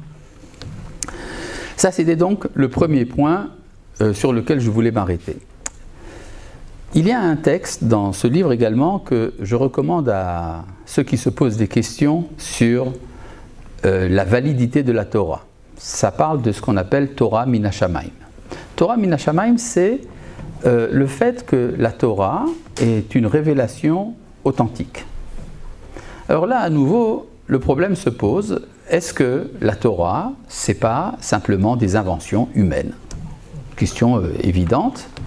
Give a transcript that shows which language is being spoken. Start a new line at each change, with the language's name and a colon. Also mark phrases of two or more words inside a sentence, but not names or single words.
French: Ça, c'était donc le premier point sur lequel je voulais m'arrêter. Il y a un texte dans ce livre également que je recommande à ceux qui se posent des questions sur la validité de la Torah. Ça parle de ce qu'on appelle
Hebrew: תורה מן השמים. תורה מן השמים,
French: c'est le fait que la Torah est une révélation authentique. Alors là, à nouveau, le problème se pose, est-ce que la Torah, c'est pas simplement des inventions humaines ? Question évidente.